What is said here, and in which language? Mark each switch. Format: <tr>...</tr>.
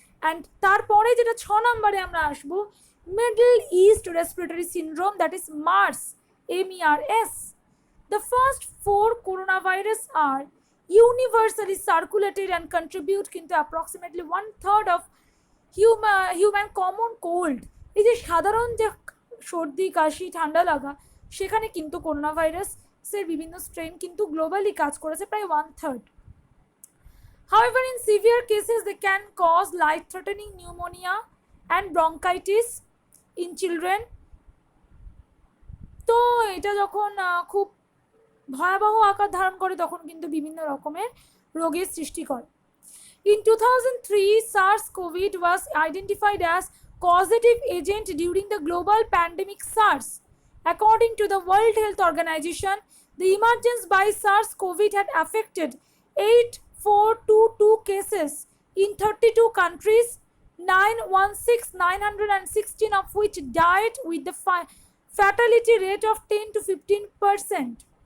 <bn>and তারপরে যেটা 6 নম্বরে আমরা আসবো middle east respiratory syndrome, that is MERS।</bn> <en>The first 4 coronavirus are universally circulated and contribute কিন্তু approximately 1/3 of human common cold।</en> <bn>এই যে সাধারণ যে সর্দি কাশি ঠান্ডা লাগা সেখানে কিন্তু করোনা ভাইরাসের বিভিন্ন স্ট্রেন কিন্তু গ্লোবালি কাজ করেছে প্রায় 1/3।</bn> <en>However, in severe cases they can cause life-threatening pneumonia and bronchitis in children।</en> <bn>তো এটা যখন খুব ভয়াবহ আকার ধারণ করে তখন কিন্তু বিভিন্ন রকমের রোগের সৃষ্টি করে।</bn> <en>In 2003, SARS-CoV was identified as causative agent during the global pandemic SARS. According to the World Health Organization, the emergence by SARS-CoV had affected 8,422 cases in 32 countries, 916 of which died with the fatality rate of 10 to 15%.</en>